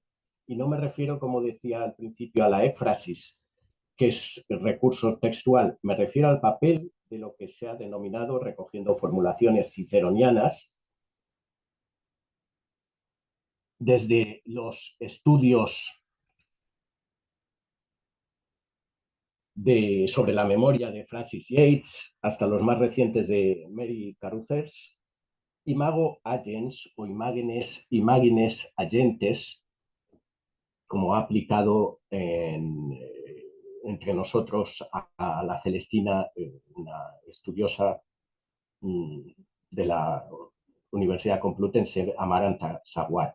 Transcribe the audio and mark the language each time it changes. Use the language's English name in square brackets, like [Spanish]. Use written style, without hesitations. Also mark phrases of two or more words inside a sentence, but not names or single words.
[Spanish] Y no me refiero, como decía al principio, a la éfrasis, que es el recurso textual, me refiero al papel de lo que se ha denominado, recogiendo formulaciones ciceronianas, desde los estudios sobre la memoria de Francis Yates hasta los más recientes de Mary Carruthers, [Latin] imago agens [Spanish] o imágenes agentes, como ha aplicado entre nosotros a la Celestina, una estudiosa de la Universidad Complutense, Amaranta Saguar.